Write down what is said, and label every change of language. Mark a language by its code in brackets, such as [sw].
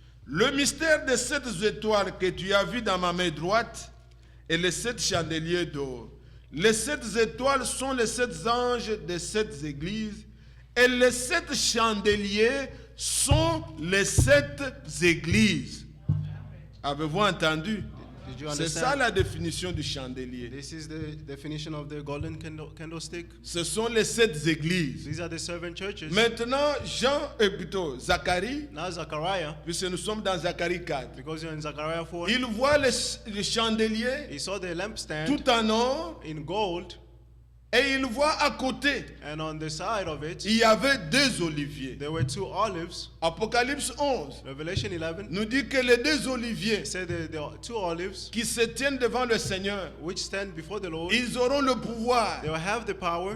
[fr] Le mystère des 7 étoiles que tu as vu dans ma main droite et les 7 chandeliers d'or. Les 7 étoiles sont les 7 anges des 7 églises et les 7 chandeliers sont les 7 églises. Avez-vous entendu? [en] Did you [fr] C'est ça [en] understand? [fr] la définition du chandelier. [en] This is the definition of the golden candlestick. [fr] Ce sont les 7 églises. [en] These are the 7 churches. [fr] Maintenant, plutôt Zacharie, [en] Now Zechariah, [fr] puisque nous sommes dans Zacharie 4, [en] because you're in Zechariah 4, [fr] il voit les chandeliers [en] he saw the lampstand [fr] tout en or [en] in gold, [fr] et il voit à côté, [en] and on the side of it, [fr] il y avait 2 oliviers. [en] there were 2 olives. [fr] Apocalypse 11 [en] Revelation 11 [fr] nous dit que les 2 oliviers [en] said the 2 olives [fr] qui se tiennent devant le Seigneur, [en] which stand before the Lord, [fr] ils auront le pouvoir [en] they will have the power